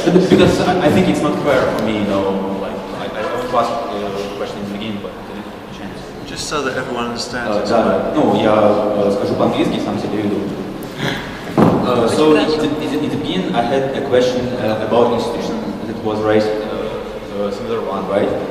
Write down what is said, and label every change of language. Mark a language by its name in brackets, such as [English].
[English] Because I think it's not fair for me, like, I want to ask the question in the beginning, but I didn't have a chance. Just so that everyone understands. [Russian] Да, я скажу по-английски, сам себе веду. [English] So, in the beginning, I had a question about institution that was raised, similar one, right?